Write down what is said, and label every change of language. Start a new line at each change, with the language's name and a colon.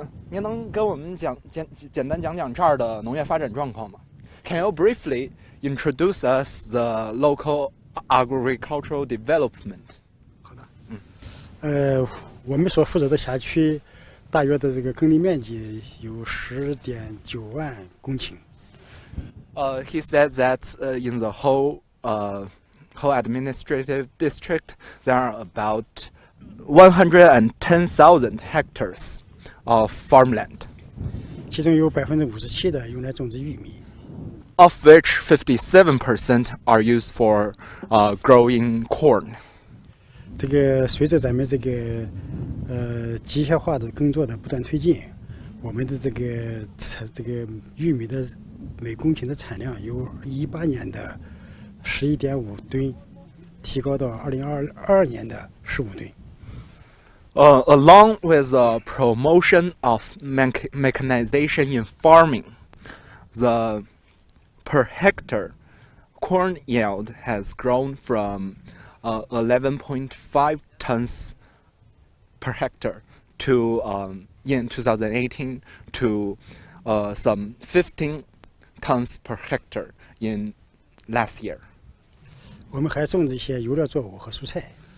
Chinese: 您能跟我们简单讲这儿的农业发展状况吗？
English: Can you briefly introduce us the local agricultural development?
Chinese: 好的。我们所负责的辖区，大约的这个耕地面积有10.9万公顷。
English: He said that in the whole administrative district, there are about 110,000 hectares of farmland,
Chinese: 其中有57%的用来种植玉米，
English: of which 57% are used for growing corn.
Chinese: 这个随着咱们这个机械化的耕作的不断推进，我们的这个玉米的每公顷的产量由18年的11.5吨提高到2022年的15吨。
English: Along with the promotion of mechanization in farming, the per hectare corn yield has grown from 11.5 tons per hectare to in 2018 to some 15 tons per hectare in last year.
Chinese: 我们还种植一些游乐作物和蔬菜。